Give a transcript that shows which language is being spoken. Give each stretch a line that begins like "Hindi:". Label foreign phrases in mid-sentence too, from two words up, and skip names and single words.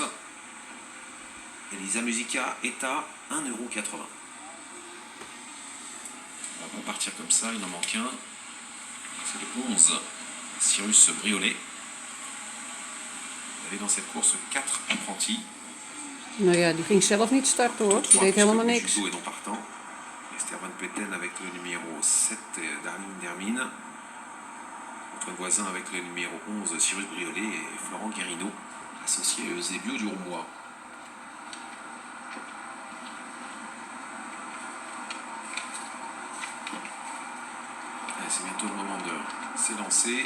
French: Elisa Musica est à 1,80 €. On va pas partir comme ça, il en manque un. C'est le 11, Cyrus Briolet. Il y avait dans cette course 4 apprentis.
Dutch: Nou ja, die ging zelf niet starten hoor. Die deed helemaal niks.
French: Judo est non partant. Esther Van Petten avec le numéro 7, Darlene Dermine. Notre voisin avec le numéro 11, Cyrus Briolet, et Florent Guérino, associé à Eusebio du Roumois. C'est bientôt le moment de s'élancer.